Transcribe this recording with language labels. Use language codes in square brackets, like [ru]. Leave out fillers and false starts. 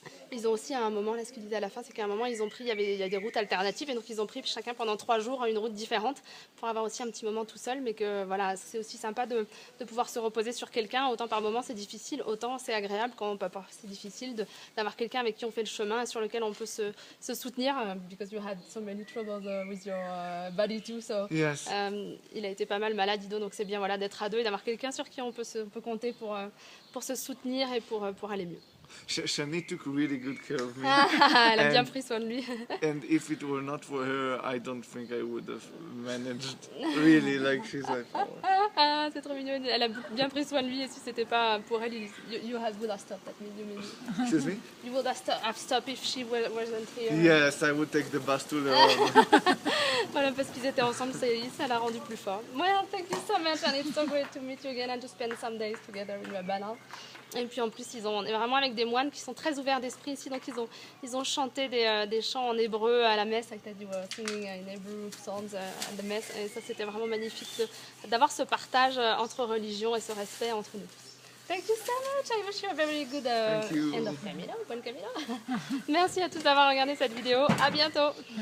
[fr] Ils ont aussi à un moment, là ce qu'ils disaient à la fin, c'est qu'à un moment il y a des routes alternatives et donc ils ont pris chacun pendant 3 jours une route différente pour avoir aussi un petit moment tout seul, mais que voilà, c'est aussi sympa de pouvoir se reposer sur quelqu'un. Autant par moment c'est difficile, autant c'est agréable quand on peut pas. C'est difficile d'avoir quelqu'un avec qui on fait le chemin et sur lequel on peut se soutenir. [en] Because you had so many troubles with your body too, so Yes. [fr] il a été pas mal malade, Ido, donc c'est bien voilà d'être à deux et d'avoir quelqu'un sur qui on peut compter pour se soutenir et pour aller mieux. [en] Shani took really good care of me. [fr] Elle a bien pris soin de lui. [en] And if it were not for her, I don't think I would have managed. Really, like she's like. Oh. [fr] C'est trop mignon. Elle a bien pris soin de lui et si c'était pas pour elle, [en] you would have stopped. That means Excuse me? You would have stopped if she wasn't here. Yes, I would take the bus to Leon. [fr] Voilà, parce qu'ils étaient ensemble, ça l'a rendu plus fort. [en] Well, thank you so much and it's so great to meet you again and to spend some days together in Rabbana. [fr] Et puis en plus, on est vraiment avec des moines qui sont très ouverts d'esprit ici, donc ils ont chanté des chants en hébreu à la messe, [en] like that you were singing in Hebrew songs at the mess, [fr] et ça c'était vraiment magnifique d'avoir ce partage entre religions et ce respect entre nous tous. [en] Thank you so much. I wish you a very good end of Camino. [fr] Bon Camino. Merci à tous d'avoir regardé cette vidéo. À bientôt.